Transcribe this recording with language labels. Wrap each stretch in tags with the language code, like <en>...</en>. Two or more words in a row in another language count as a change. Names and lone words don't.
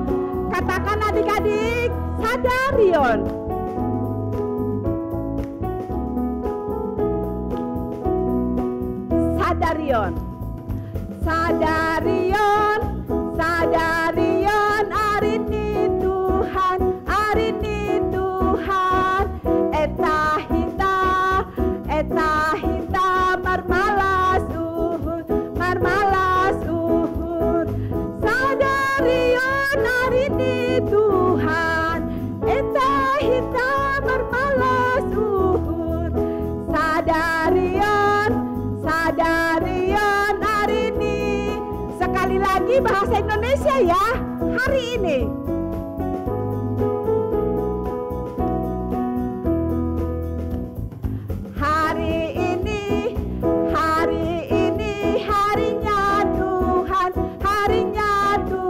<id>Katakan adik-adik,</id> <bts>sadarion. Sadarion. Sadarion, sadarion,</bts> <id>hari ini Tuhan, hari ini Tuhan.</id> <bts>Eta hita, marmalas uhur. Sadarion,</bts> <id>hari ini Tuhan.</id> <bts>Eta hita, marmalas uhur. Sadarion,</bts> <id>hari ini. Sekali lagi bahasa Indonesia ya, hari ini. Hari ini harinya Tuhan, harinya</id>